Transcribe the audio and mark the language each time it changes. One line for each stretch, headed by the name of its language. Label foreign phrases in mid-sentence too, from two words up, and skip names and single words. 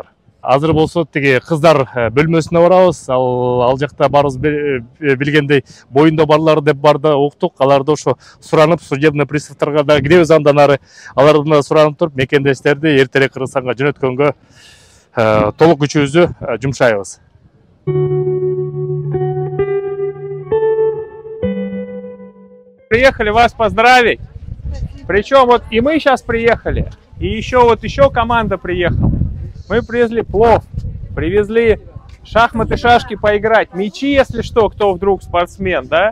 Kyrgyz: Азыр болсо тиги кыздар бөлмөсүнө барабыз. Ал жакта барыбыз билгендей боюнда барлар деп барды уктук. Аларды ошо суранып,
Russian: судебный приставтарга
Kyrgyz: да киребиз, андан ары алардан да суранып туруп мекендештерди эртерээк Кыргызстанга жөнөткөнгө толук күчүбүздү жумшайбыз.
Russian: Приехали вас поздравить. Причем вот и мы сейчас приехали, и еще команда приехала. Мы привезли плов, привезли шахматы, шашки поиграть, мячи, если что, кто вдруг спортсмен, да?